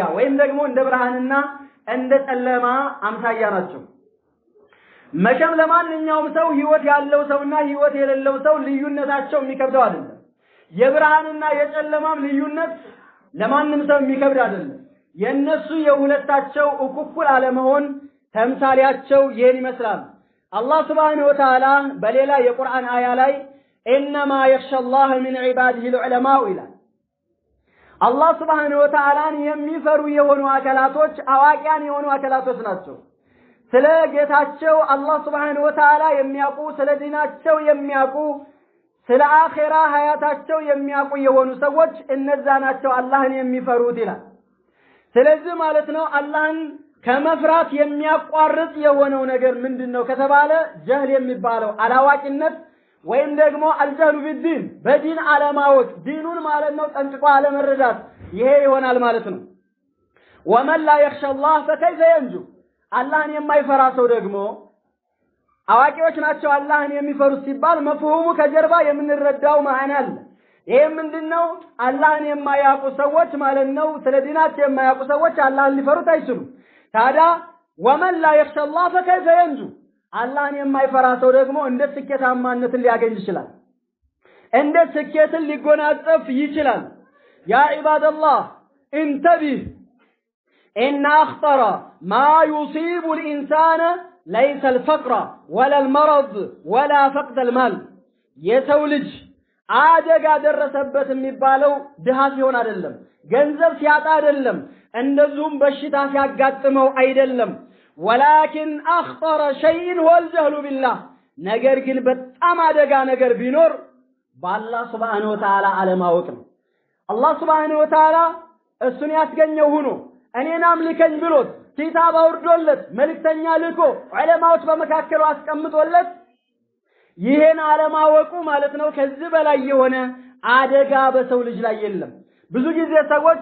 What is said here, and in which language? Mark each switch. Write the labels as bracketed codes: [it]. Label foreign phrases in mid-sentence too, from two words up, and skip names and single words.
[am] ወይም ደግሞ እንደ ብርሃንና እንደ ጨለማ አምሳያ ናቸው መቼም ለማንኛውም ሰው ህይወት ያለው ሰውና ህይወት የሌለው ሰው ልዩነታቸው የሚከብደው አይደለም የብርሃንና የጨለማም ልዩነት ለማንም ሰው የሚከብድ አይደለም የነሱ የሁለታቸው እኩል አለመሆን ተምሳሌያቸው ይሄን ይመስላል አላህ [ar] سبحانه وتعالى [am] በሌላ የቁርአን አያ ላይ [ar] انما يخشى الله من عباده العلماء [am] ይላል አላህ [ar] سبحانه وتعالى [am] የሚፈሩ የሆኑ አካላቶች አዋቂያን የሆኑ አካላቶች ናቸው ስለ ጌታቸው አላህ [ar] سبحانه وتعالى [am] የሚያውቁ ስለ ዲናቸው የሚያውቁ ስለ አኺራ ሐያታቸው የሚያውቁ የሆኑ ሰዎች እነዛ ናቸው አላህን የሚፈሩት ይላል ስለዚህ ማለት ነው አላህን ከመፍራት የሚያቋርጥ የሆነው ነገር ምንድነው ከተባለ ጀህል የሚባለው አላዋቂነት ወይም ደግሞ [ar] الجهل بالدين [am] በዲን አለማወቅ ዲኑን ማለት ነው ጠንቅቆ አለመረዳት ይሄ ይሆናል ማለት ነው [ar] ومن لا يخشى الله فكيف ينجو [am] አላህን የማይፈራ ሰው ደግሞ አዋቂዎች ናቸው አላህን የሚፈሩት ሲባል መፍሁሙ ከጀርባ የምንረዳው ማዕና አለ ይሄ ምንድነው አላህን የማያውቁ ሰዎች ማለት ነው ስለ ዲናቸው የማያውቁ ሰዎች አላህን ሊፈሩት አይችሉም ታዲያ [ar] ومن لا يخشى الله فكيف ينجو [am] አላህን የማይፈራ ሰው ደግሞ እንደ ስኬታማነትን ሊያገኝ ይችላል እንደ ስኬትን ሊጎናጸፍ ይችላል [ar] يا عباد الله انتبه ان اخطر ما يصيب الانسان ليس الفقر ولا المرض ولا فقد المال [am] የሰው ልጅ አደጋ ደረሰበት የሚባለው ድሃ ሲሆን አይደለም ገንዘብ ሲያጣ አይደለም እንደዚሁም በሽታ ሲያጋጥመው አይደለም [ar] ولكن اخطر شيء هو الجهل بالله [am] ነገር ግን በጣም አደጋ ነገር ቢኖር በአላህ [ar] سبحانه وتعالى [am] አለማወቅ ነው አላህ [ar] سبحانه وتعالى [am] እሱን ያስገኘው ሆኖ እኔን አምልከኝ ብሎት ኪታብ አውርዶለት መልእክተኛ ልኮ ዑለማዎች በመካከሉ አስቀምጦለት ይሄን አለማወቁ ማለት ነው ከዚህ በላይ የሆነ አደጋ በሰው ልጅ ላይ የለም ብዙ ጊዜ ሰዎች